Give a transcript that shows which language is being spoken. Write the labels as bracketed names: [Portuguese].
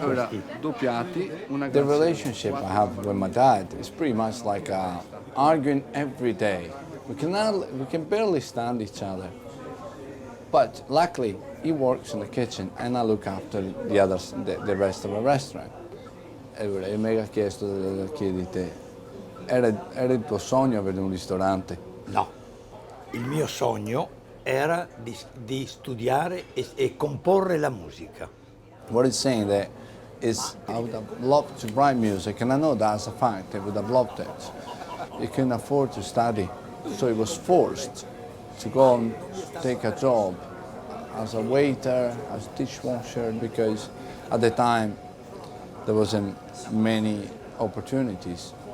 [English] The relationship I have with my dad is pretty much like arguing every day. We can barely stand each other. But luckily, he works in the kitchen and I look after the rest of the restaurant. [Italian] E mi ha chiesto di te. Era il tuo sogno avere un ristorante? No, il mio sogno era di studiare e comporre la musica. [English] What he's saying there is, I would have loved to write music, and I know that's a fact, I would have loved it. He couldn't afford to study, so he was forced to go and take a job as a waiter, as a dishwasher, because at the time there wasn't many opportunities.